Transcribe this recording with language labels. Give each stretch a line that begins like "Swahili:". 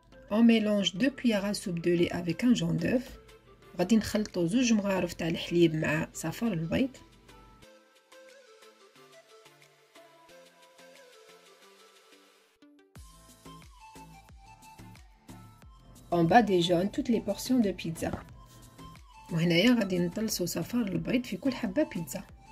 French: On mélange 2 cuillères à soupe de lait avec un jaune d'œuf.
Arabic: غادي نخلطوا 2 مغارف تاع الحليب مع صفار البيض.
French: En bas des jaunes toutes les portions de pizza.
Arabic: وهنايا غادي نطلسوا صفار البيض في كل حبة بيتزا.